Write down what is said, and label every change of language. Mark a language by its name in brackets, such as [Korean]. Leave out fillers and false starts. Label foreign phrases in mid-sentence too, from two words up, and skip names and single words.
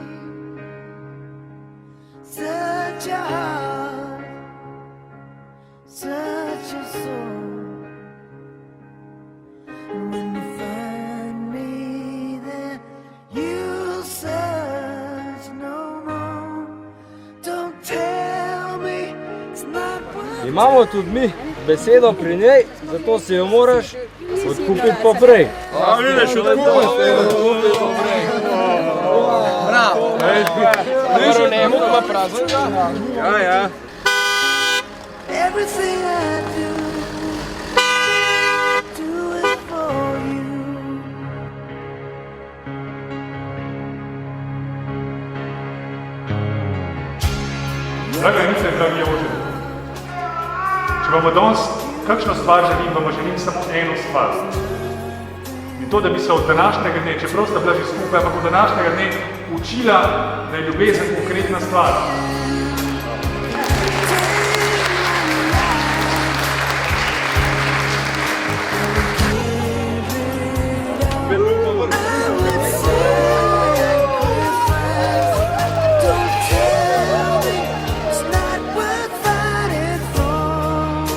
[English] Such a heart, such a soul. And when you find me there, you'll search no more. Don't tell me it's not what [Slovenian] Imamo tudi mi besedo pri njej, zato si jo moraš odkupiti poprej. A vidiš, odkupiti poprej. Bravo. Dobro, njemu pa praznega. Ja. [English] everything I do it for you. [Slovenian] Draga Anice, dragi Jože, če vam danes kakšno stvar želim, vam želim samo eno stvar. In to, da bi se od današnjega dne, čeprav sta bila že skupaj, ampak od današnjega dne učila, da je ljubezen konkretna stvar. [English] Don't tell me it's not worth fighting for.